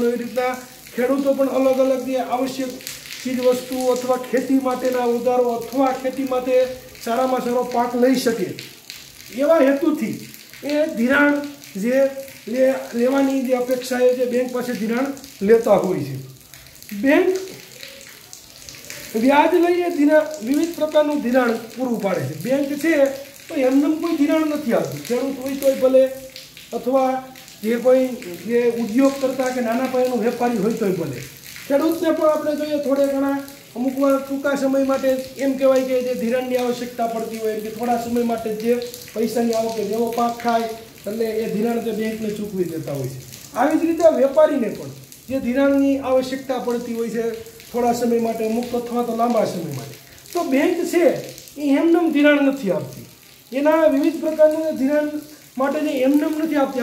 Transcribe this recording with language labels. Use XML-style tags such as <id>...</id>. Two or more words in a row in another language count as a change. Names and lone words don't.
<gu>એ રીતના ખેડૂતો પણ અલગ અલગ જે આવશ્યક ચીજ વસ્તુ અથવા ખેતી માટેના ઓજારો અથવા ખેતી માટે સારામાં સારો પાક લઈ શકે, એવા હેતુથી એ ધિરાણ જે લેવાની જે અપેક્ષા એ જે બેંક પાસે ધિરાણ લેતા હોય છે। બેંક વ્યાજ લઈને ધિરાણ વિવિધ પ્રકારનું ધિરાણ પૂરું પાડે છે। બેંક છે તો એમનેમ કોઈ ધિરાણ નહીં આપતી, ખેડૂત હોય તોય ભલે અથવા જે કોઈ જે ઉદ્યોગ કરતા કે નાના પાયાનો વેપારી હોય તોય ભલે, ખેડૂતને પણ આપણે જોઈએ થોડે ઘણા અમુક વાર ટૂંકા સમય માટે એમ કહેવાય કે જે ધિરાણની આવશ્યકતા પડતી હોય કે થોડા સમય માટે જે પૈસાની આવક જેવો પાક થાય એટલે એ ધિરાણ જે બેંકને ચૂકવી દેતા હોય છે। આવી જ રીતે વેપારીને પણ જે ધિરાણની આવશ્યકતા પડતી હોય છે થોડા સમય માટે, અમુક અથવા તો લાંબા સમય માટે, તો બેંક છે એ એમનેમ ધિરાણ નથી આપતી। એના વિવિધ પ્રકારના ધિરાણ માટે જે એમનેમ નથી આપતી।</gu>